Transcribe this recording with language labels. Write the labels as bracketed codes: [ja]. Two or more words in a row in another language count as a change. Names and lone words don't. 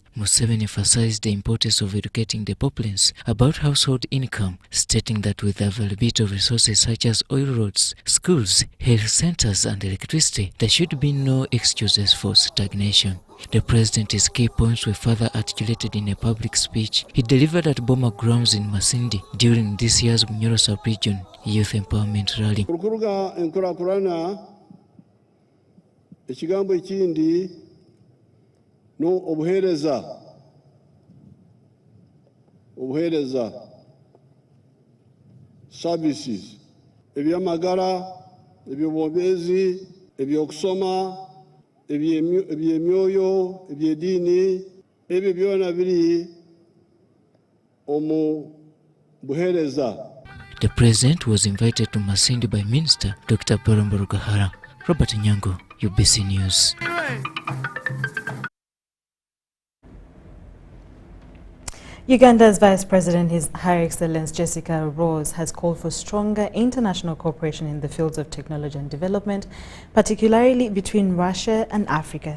[en] Museveni emphasized the importance of educating the populace about household income, stating that with the availability of resources such as oil roads, schools, health centers and electricity, there should be no excuses for stagnation. The president's key points were further articulated in a public speech he delivered at Boma Grounds in Masindi during this year's Bunyoro Sub-Region Youth Empowerment Rally. [nyo] Ekigambo ekindi no obuheereza services ebyamagara ebyobwomezi ebyokusoma ebyemyoyo ebyediini ebyo byona biri omu buheereza. [en] The president was invited to Masindi by Minister Dr. Barambara. Robert Nyango, UBC News. Uganda's Vice President, His High Excellency Jessica Rose, has called for stronger international cooperation in the fields of technology and development, particularly between Russia and Africa.